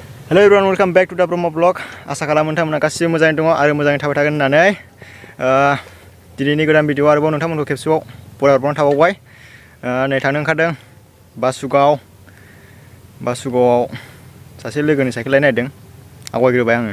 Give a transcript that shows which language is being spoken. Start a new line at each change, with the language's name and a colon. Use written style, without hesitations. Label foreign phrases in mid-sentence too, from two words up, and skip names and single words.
English: Hello everyone, welcome back to the Brahma vlog.
Bodo: आसा खालामो नोंथांमोना गासिबो मोजाङै दङ आरो मोजाङै थाबाय थागोन होननानै दिनैनि गोदान भिडिअ आरोबाव नोंथांमोनखौ खेबसेबाव बरायहरबावनाय थाबावबाय। नै थांनो ओंखारदों बासुगावआव सासे लोगोनि साइकेल लायनो नागिरदों। आवगायग्रोबाय आङो।